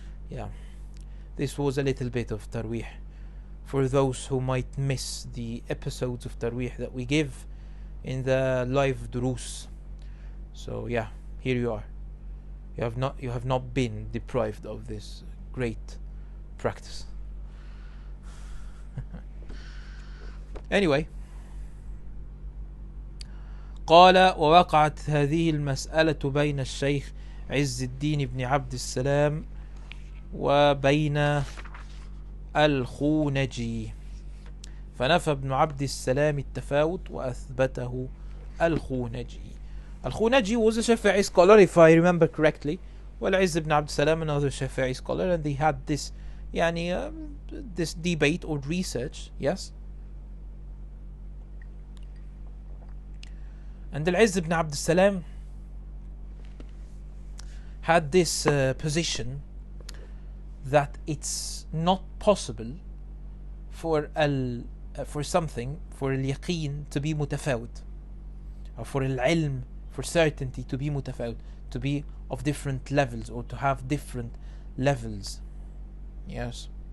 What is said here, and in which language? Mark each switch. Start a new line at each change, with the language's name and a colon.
English: Yeah, this was a little bit of tarweeh for those who might miss the episodes of tarweeh that we give in the live durus. So yeah, here you are. You have not been deprived of this great practice.
Arabic: Anyway, قال ووقعت هذه المسألة بين الشيخ عز الدين بن عبد السلام وبين الخونجي، فنفى ابن عبد السلام التفاوت وأثبته الخونجي.
English: Al-Khunaji was a Shafi'i scholar, if I remember correctly. Well, Izz ibn Abd Salam, another Shafi'i scholar, and they had this, يعني this debate or research. Yes. And Al-Izz ibn Abd al-Salam had this position that it's not possible for something, for al-yaqeen to be mutafawit, or for al-ilm, for certainty to be mutafawit, to be of different levels, or to have different levels. Yes.